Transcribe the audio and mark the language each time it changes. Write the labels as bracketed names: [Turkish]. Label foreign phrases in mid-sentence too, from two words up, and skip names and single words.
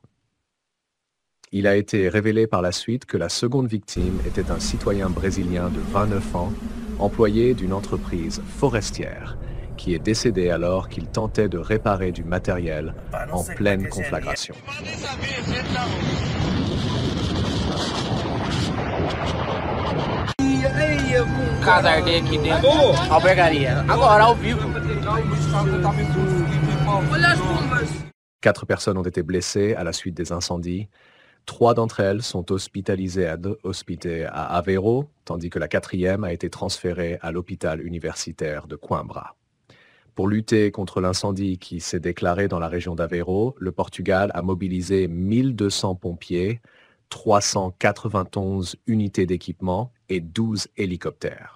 [French] Il a été révélé par la suite que la seconde victime était un citoyen brésilien de 29 ans, employé d'une entreprise forestière, qui est décédé alors qu'il tentait de réparer du matériel en pleine conflagration. [Portuguese] Casardei aqui dentro. Albergaria. Agora, ao vivo. Olha as bombas. [French] 4 personnes ont été blessées à la suite des incendies. 3 d'entre elles sont hospitalisées à Aveiro, tandis que la 4e a été transférée à l'hôpital universitaire de Coimbra. Pour lutter contre l'incendie qui s'est déclaré dans la région d'Aveiro, le Portugal a mobilisé 1200 pompiers, 391 unités d'équipement et 12 hélicoptères.